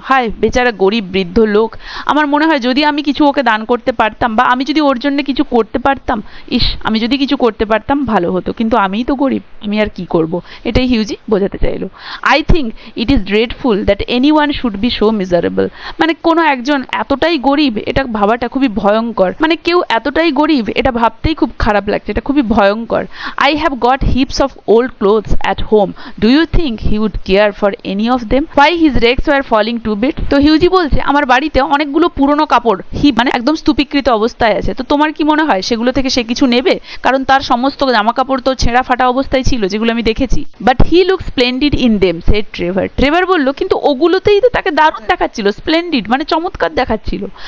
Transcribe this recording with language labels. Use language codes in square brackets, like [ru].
[bn] হায় বেচারা গরিব বৃদ্ধ লোক, আমার মনে হয় যদি আমি কিছু ওকে দান করতে পারতাম, বা আমি যদি ওর জন্য কিছু করতে পারতাম, ইস আমি যদি কিছু করতে পারতাম ভালো হতো, কিন্তু আমিই তো গরিব, আমি আর কি করব, এটাই হিউজি বোঝাতে চাইলো। [en] I think it is dreadful that anyone should be so miserable, [bn] মানে কোনো একজন এতটাই গরিব এটা ভাবাটা খুবই ভয়ঙ্কর, মানে কেউ এতটাই গরিব এটা ভাবতেই খুব খারাপ লাগছে, এটা খুবই খুবই ভয়ঙ্কর। [en] I have got heaps of old clothes at home. Do you think he would care for any of them? Why his rags were falling to bits? [bn] তো হিউজি বলছে আমার বাড়িতে অনেকগুলো পুরনো কাপড় মানে একদম স্তূপীকৃত অবস্থায় আছে, তো তোমার কি মনে হয় সেগুলো থেকে সে কিছু নেবে? কারণ তার সমস্ত জামা কাপড় তো ছেঁড়া ফাটা অবস্থায় ছিল যেগুলো আমি দেখেছি। [en] But he look splendid in them, said Trevor. [bn] Trevor বলল কিন্তু ওগুলোতেই তো তাকে দারুণ দেখাচ্ছিল, স্প্লেন্ডিড মানে চমৎকার দেখাচ্ছিল।